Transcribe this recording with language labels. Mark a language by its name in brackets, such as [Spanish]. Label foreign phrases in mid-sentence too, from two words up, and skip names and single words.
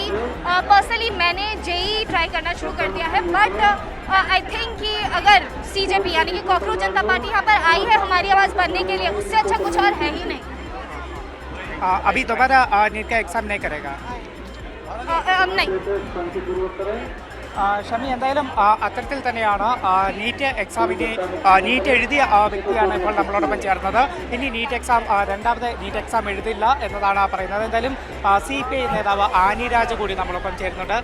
[Hindi] पर्सनली मैंने JEE ट्राई करना शुरू कर दिया है, [English] but I think [Hindi] कि अगर CJP यानी कि कॉकरोच जनता पार्टी यहाँ पर आई है हमारी आवाज़ बनने के लिए, उससे अच्छा कुछ और है ही नहीं। अभी दोबारा नीट का एग्जाम नहीं करेगा? नहीं। [Malayalam] ഷമി, എന്തായാലും അത്തരത്തിൽ തന്നെയാണ് നീറ്റ് എക്സാമിന് നീറ്റ് എഴുതിയ വ്യക്തിയാണ് ഇപ്പോൾ നമ്മളോടൊപ്പം ചേർന്നത്. ഇനി നീറ്റ് എക്സാം രണ്ടാമത് നീറ്റ് എക്സാം എഴുതില്ല എന്നതാണ് പറയുന്നത്. എന്തായാലും CPI നേതാവ് ആനി രാജ കൂടി നമ്മളൊപ്പം ചേരുന്നുണ്ട്.